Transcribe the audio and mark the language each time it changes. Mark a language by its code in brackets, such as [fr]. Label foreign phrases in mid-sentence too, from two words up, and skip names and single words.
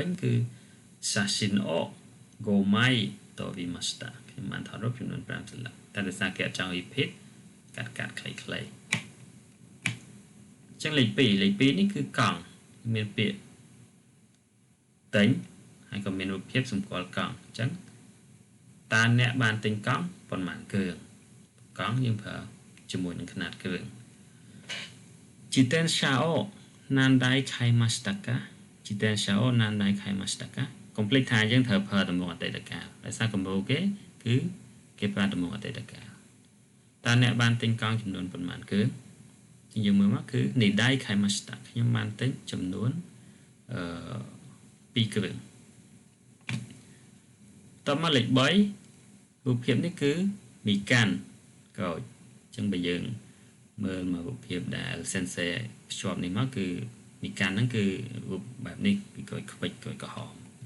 [km] ញគឺ [ja] 写真を五枚撮りました [km] ខ្ញុំបានថតរូបចំនួន5សន្លឹកតែដោយសារគេអត់ចង់ repeat កាត់ខ្លីៗអញ្ចឹងលេខ2នេះគឺ កង់មានពាក្យទិញហើយក៏មានរូបភាពសម្គាល់កង់អញ្ចឹងតើអ្នកបានទិញ កង់ប៉ុន្មានគ្រឿងកង់យើងប្រើជាមួយនឹងຂະຫນາດគ្រឿង [ja] 自転車を何台買いましたか自転車を何台買いましたか [km] កុំភ្លេចថាយើងត្រូវប្រើទម្រង់អតីតកាលដោយសារគំរូគេគឺគេប្រើទម្រង់អតីតកាលតើអ្នកបានទិញកង់ចំនួនប៉ុន្មានគ្រឿងយើងមើលមកគឺ [ja] 二台買いました [km] ខ្ញុំបានទិញចំនួន 2គ្រឿងតមកលេខ3រូបភាពនេះគឺមីកាន់ក្រូចអញ្ចឹងបើយើងមើលមករូបភាពដែល sensei ភ្ជាប់នេះមកគឺមីកាន់ហ្នឹងគឺរូបបែបនេះគឺក្រូចខ្វិចក្រូចក្រហម